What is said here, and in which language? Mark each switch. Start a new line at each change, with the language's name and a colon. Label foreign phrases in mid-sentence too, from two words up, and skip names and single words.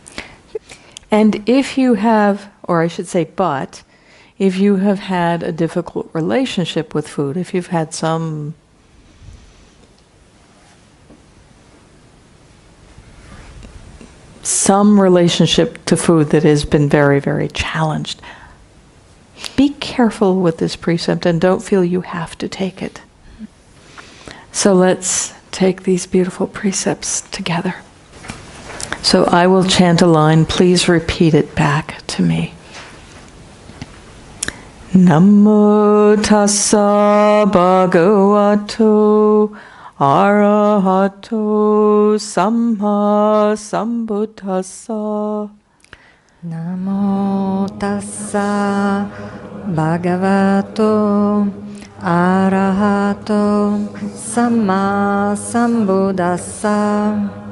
English: And if you have, or I should say but, if you have had a difficult relationship with food, if you've had some relationship to food that has been very, very challenged, be careful with this precept and don't feel you have to take it. So let's take these beautiful precepts together. So I will chant a line. Please repeat it back to me.
Pali: Namo tassa bhagavato arahato samma sambuddhassa. Namo tassa bhagavato arahato samma sambuddhassa.